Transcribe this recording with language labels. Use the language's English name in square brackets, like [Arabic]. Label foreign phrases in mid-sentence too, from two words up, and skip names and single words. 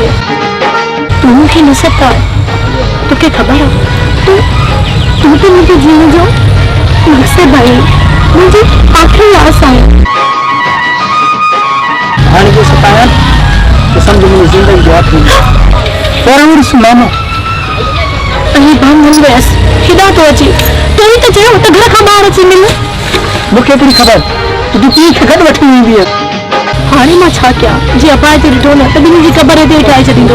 [Sindhi] तूं मूंखे न सताए। तोखे ख़बर आहे तूं त मुंहिंजे जीवन जो मक़सदु आहे, मुंहिंजी आख़िरी आस आहे। हाणे जो सताया त सम्झ मुंहिंजी ज़िंदगी जो आख़िरी पहिरियों ॾिस मामा अही बाम हली वियसि, हेॾां थो अचे। तूं ई त चयो त घर खां ॿाहिरि अची मिल। मूंखे एतिरी ख़बर त तूं पीउ खे गॾु वठी ईंदीअ। हाणे मां छा कयां? जे अपाए ते ॾिठो न त ॿिन्ही जी क़बर ते ठाहे छॾींदो।